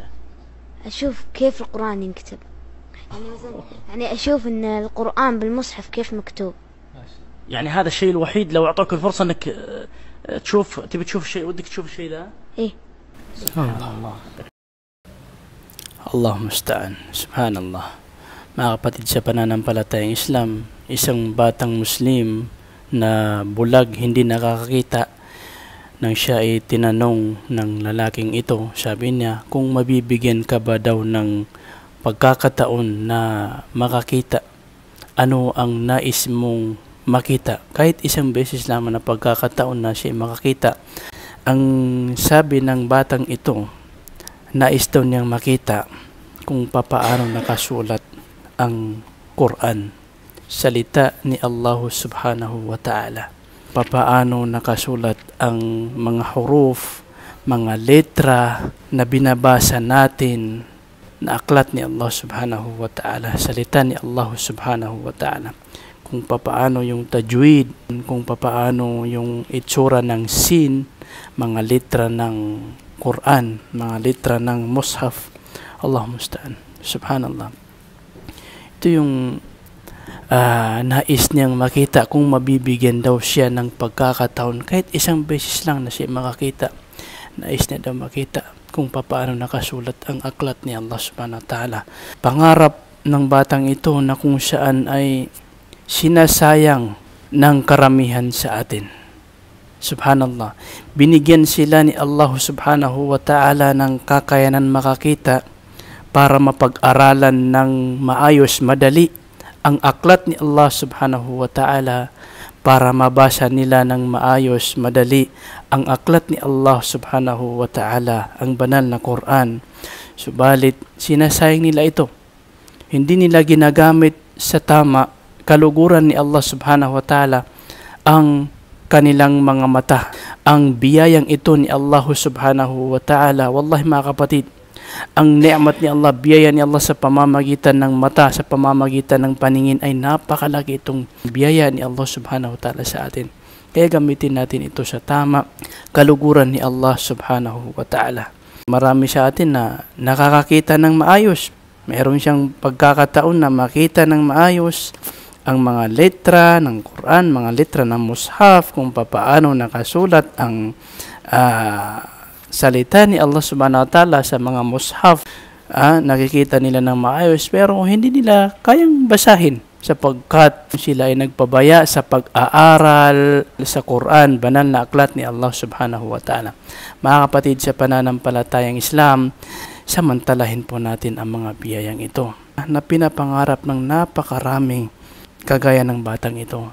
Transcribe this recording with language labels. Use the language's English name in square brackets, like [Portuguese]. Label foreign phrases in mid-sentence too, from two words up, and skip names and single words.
[Arabic] أشوف كيف القرآن ينكتب، يعني مثلا يعني أشوف إن القرآن بالمصحف كيف مكتوب. يعني هذا الشيء الوحيد لو أعطوك الفرصة إنك تشوف، تبي تشوف الشيء، ودك تشوف الشيء ذا؟ إيه. الله. الله المستعان. سبحان الله. [Filipino] Mga kapatid sa pananampalatayang Islam, isang batang Muslim na bulag, hindi nakakakita, nang siya ay tinanong ng lalaking ito, sabi niya, kung mabibigyan ka ba daw ng pagkakataon na makakita, ano ang nais mong makita? Kahit isang beses lamang na pagkakataon na siya makakita. Ang sabi ng batang ito, nais daw niyang makita kung papaano nakasulat ang Quran, salita ni [Arabic] الله سبحانه وتعالى. [Filipino] Papaano nakasulat ang mga huruf, mga letra na binabasa natin na aklat ni [Arabic] الله سبحانه وتعالى, [Filipino] salita ni [Arabic] الله سبحانه وتعالى. [Filipino] Kung papaano yung tajwid, kung papaano yung itsura ng sin, mga letra ng Quran, mga letra ng mushaf. [Arabic] الله المستعان. سبحان الله. [Filipino] Ito yung nais niyang makita, kung mabibigyan daw siya ng pagkakataon, kahit isang beses lang na siya makakita. Nais niya daw makita kung paano nakasulat ang aklat ni [Arabic] الله سبحانه وتعالى. [Filipino] Pangarap ng batang ito na kung saan ay sinasayang ng karamihan sa atin. Subhanallah. Binigyan sila ni [Arabic] الله سبحانه وتعالى [Filipino] ng kakayanan makakita para mapag-aralan ng maayos, madali ang aklat ni [Arabic] الله سبحانه وتعالى, [Filipino] para mabasa nila ng maayos, madali ang aklat ni [Arabic] الله سبحانه وتعالى, [Filipino] ang banal na Quran. Subalit, sinasayang nila ito. Hindi nila ginagamit sa tama, kaluguran ni [Arabic] الله سبحانه وتعالى, [Filipino] ang kanilang mga mata. Ang biyayang ito ni [Arabic] الله سبحانه وتعالى, [Filipino] wallahi mga kapatid, ang ni'mat ni Allah, biyaya ni Allah sa pamamagitan ng mata, sa pamamagitan ng paningin, ay napakalaki itong biyaya ni Allah subhanahu wa ta'ala sa atin. Kaya gamitin natin ito sa tama, kaluguran ni [Arabic] الله سبحانه وتعالى. [Filipino] Marami sa atin na nakakakita ng maayos. Meron siyang pagkakataon na makita ng maayos ang mga letra ng Quran, mga letra ng mushaf, kung papaano nakasulat ang salita ni [Arabic] الله سبحانه وتعالى [Filipino] sa mga mushaf. Nakikita nila ng maayos, pero hindi nila kayang basahin sapagkat sila ay nagpabaya sa pag-aaral sa Quran, banal na aklat ni [Arabic] الله سبحانه وتعالى. [Filipino] Mga kapatid sa pananampalatayang Islam, samantalahin po natin ang mga biyayang ito na pinapangarap ng napakaraming kagaya ng batang ito.